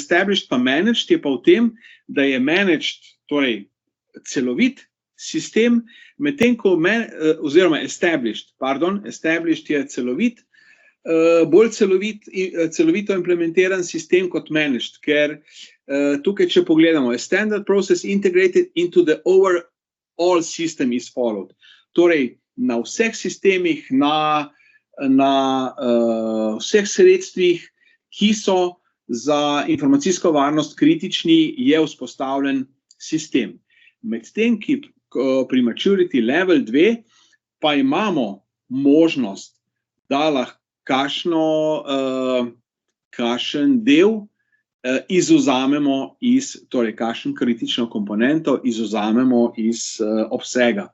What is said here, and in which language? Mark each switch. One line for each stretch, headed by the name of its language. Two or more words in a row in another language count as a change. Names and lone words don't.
Slovenian: established pa managed je pa v tem, da je managed, torej celovit sistem, medtem ko oziroma established je celovit, bolj celovito implementiran sistem kot managed, ker tukaj, če pogledamo,
English: a standard process integrated into the overall system is followed.
Slovenian: Torej, na vseh sistemih, na vseh sredstvih, ki so za informacijsko varnost kritični, je vzpostavljen sistem. Medtem, ki pri
English: maturity level
Slovenian: 2 pa imamo možnost, da lahko kakšen del izvzamemo torej kakšen kritično komponento izvzamemo iz obsega.